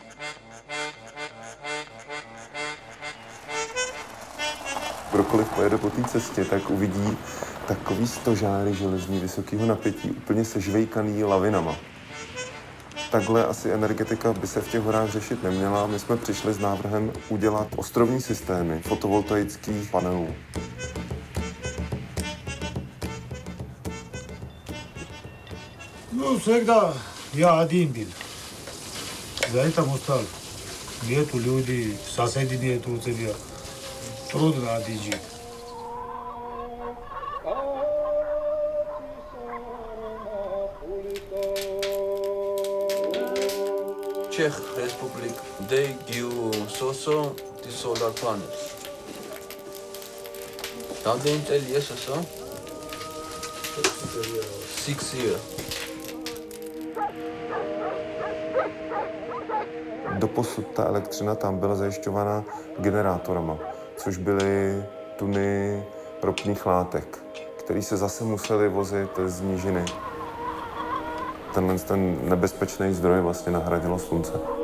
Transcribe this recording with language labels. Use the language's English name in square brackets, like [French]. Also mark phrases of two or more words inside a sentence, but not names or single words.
[Czech] Kdokoliv pojede po té cestě, tak uvidí takový stožáry železní vysokého napětí, úplně sežvejkaný lavinama. Takhle asi energetika by se v těch horách řešit neměla. My jsme přišli s návrhem udělat ostrovní systémy fotovoltaických panelů. [Russian] Ну, всегда я один был. За это устал. Нету людей, соседей нету у тебя. Трудно один жить. [English] Czech Republic, they give also the solar panels. Now they tell yes also. 6 years. [Czech] Doposud ta elektřina tam byla zajišťována generátorama, což byly tuny ropných látek, které se zase musely vozit z nížiny. Ten nebezpečný zdroj vlastně nahradilo slunce.